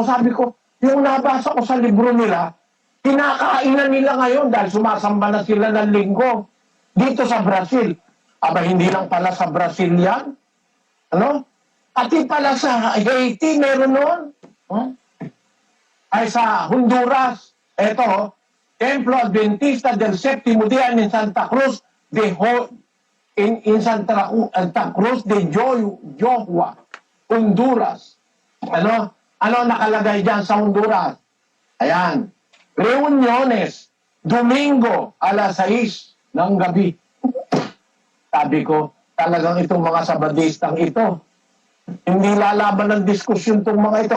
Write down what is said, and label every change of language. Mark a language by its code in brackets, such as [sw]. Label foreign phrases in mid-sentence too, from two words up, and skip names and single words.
[tl] Sabi ko, yung nabasa ko sa libro nila, kinakainan nila ngayon dahil sumasamba na sila ng linggo dito sa Brazil. Aba, hindi lang pala sa Brazil yan. Pati pala sa Haiti, meron noon. Ay sa Honduras. Ito, [es] Templo Adventista del Séptimo Día in Santa Cruz in Santa Cruz de Johua, Honduras. [tl] Ano nakalagay dyan sa Honduras? Ayan. [es] Reuniones, Domingo, [tl] alas 6 ng gabi. Sabi ko, talagang itong mga Sabadistang ito, hindi lalaban ng diskusyon itong mga ito.